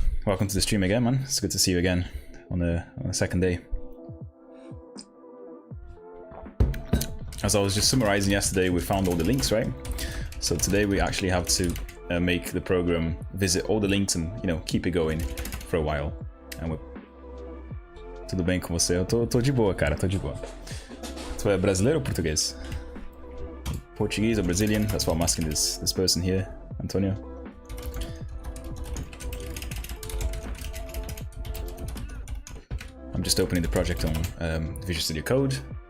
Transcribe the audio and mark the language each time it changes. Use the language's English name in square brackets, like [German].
[English] Welcome to the stream again, man. It's good to see you again on the second day. As I was just summarizing yesterday, we found all the links, right? So today we actually have to make the program visit all the links and, you know, keep it going for a while. And we're... [Portuguese] Tudo bem com você? Eu tô de boa, cara. Tô de boa. Tu é brasileiro ou português? [English] Portuguese or Brazilian? That's what I'm asking this person here, Antonio. I'm just opening the project on Visual Studio Code.